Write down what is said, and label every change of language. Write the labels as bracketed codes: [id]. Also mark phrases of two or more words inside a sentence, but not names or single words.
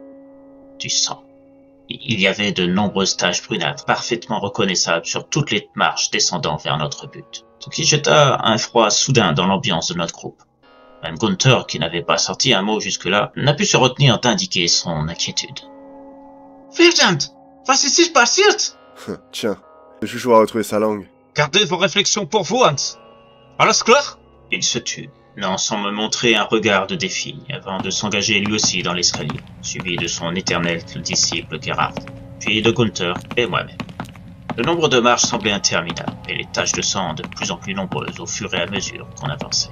[fr] Du sang. Il y avait de nombreuses taches brunâtres, parfaitement reconnaissables sur toutes les marches descendant vers notre but, ce qui jeta un froid soudain dans l'ambiance de notre groupe. Même Gunther, qui n'avait pas sorti un mot jusque-là, n'a pu se retenir d'indiquer son inquiétude. [de] « Verdammt! Was ist sich passiert ?» [fr] Tiens, le chouchou a retrouvé sa langue. Gardez vos réflexions pour vous, Hans. [de] Alles klar? [fr] Il se tut, non sans me montrer un regard de défi, avant de s'engager lui aussi dans l'escalier, suivi de son éternel disciple Gerhard, puis de Gunther et moi-même. Le nombre de marches semblait interminable, et les taches de sang de plus en plus nombreuses au fur et à mesure qu'on avançait.